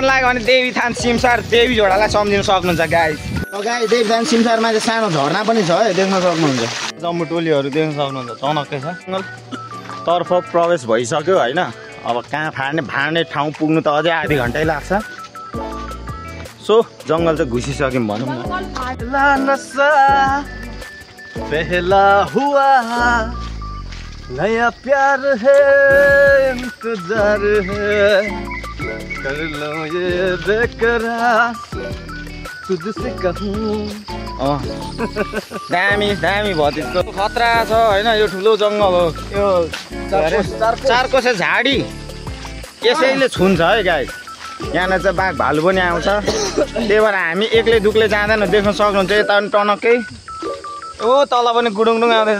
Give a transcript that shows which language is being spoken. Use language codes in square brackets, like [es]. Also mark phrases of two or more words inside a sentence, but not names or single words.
[ne] लाग्यो भने देवीथान सिमसार देवी झोडालाई सम्झिन सक्नुहुन्छ गाइस देवीथान सिमसारमा चाहिँ सानो झर्ना पनि छ है देख्न सक्नुहुन्छ जम्बु टोलीहरू देख्न सक्नुहुन्छ चनक्कै छ तर्फ प्रवेश भइसक्यो होइन अब कहाँ फाड्ने ठाउँ पुग्नु त अझै आधी घन्टै लाग्छ सो जङ्गल चाहिँ घुसिसक्यौँ भनौँ न [hi] पहला हुआ नया प्यार है इंतजार है कर लो ये बेकरार तुझसे कहूँ [ne] दामी भतिजको खतरा छ होइन यो ठुलो जङ्गल हो यो चारकोसे झाडी यसैले छुन्छ है गाई यहाँनिर चाहिँ बाघ भालु पनि आउँछ त्यही भएर हामी एक्लै दुक्लै जाँदैन देख्न सक्नुहुन्छ यता पनि टनक्कै ओ तल पनि गुडुङडुङ आउँदैछ